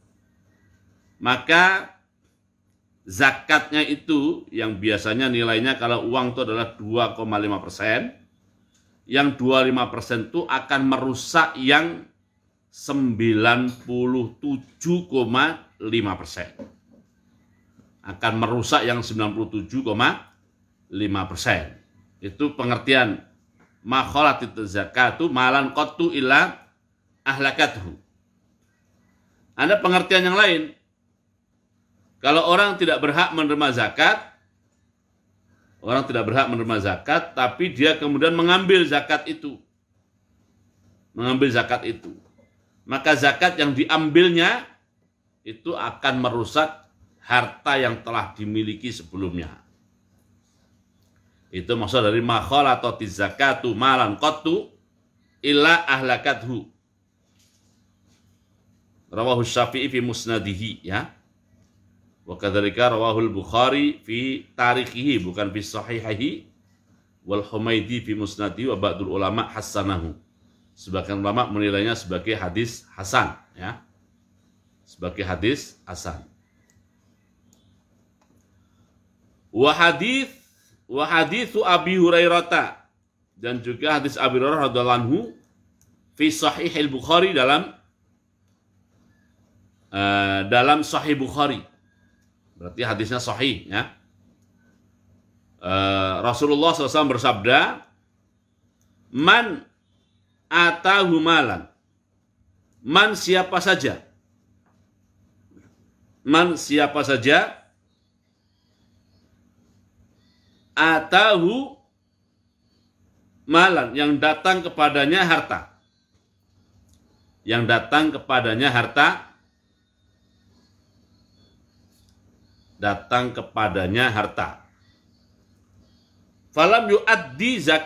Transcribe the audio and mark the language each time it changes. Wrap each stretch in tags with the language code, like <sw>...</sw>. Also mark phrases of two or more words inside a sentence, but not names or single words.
<id>Maka zakatnya itu yang biasanya nilainya kalau uang itu adalah 2,5%, yang 25% itu akan merusak yang 97,5%. Akan merusak yang 97,5%. Itu pengertian</id> <ar>ما خالطت الزكاة مالا قط إلا أهلكته.</ar> <id>Ada pengertian yang lain. Kalau orang tidak berhak menerima zakat, tapi dia kemudian mengambil zakat itu. Maka zakat yang diambilnya itu akan merusak harta yang telah dimiliki sebelumnya. Itu maksud dari</id> <ar>ما خالطت الزكاة مالا قط إلا أهلكته. رواه الشافعي في مسنده, ya. وكذلك رواه البخاري في تاريخه bukan في صحيحه والحميدي في مسنده وبعض العلماء حسنه.</ar> <id>Sebagian ulama menilainya sebagai hadis hasan, ya.</id> <ar>وحديث أبي هريرة,</ar> <id>dan juga hadis Abi Hurairah</id> <ar>رضي الله عنه في صحيح البخاري,</ar> <id>dalam Sahih Bukhari. Berarti hadisnya sahih, ya. Rasulullah SAW bersabda,</id> <ar>من آتاه مالا من</ar> <id>siapa saja</id> <ar>آتاه مالا,</ar> <id>yang datang kepadanya harta,</id> <ar>فلم يؤد</ar>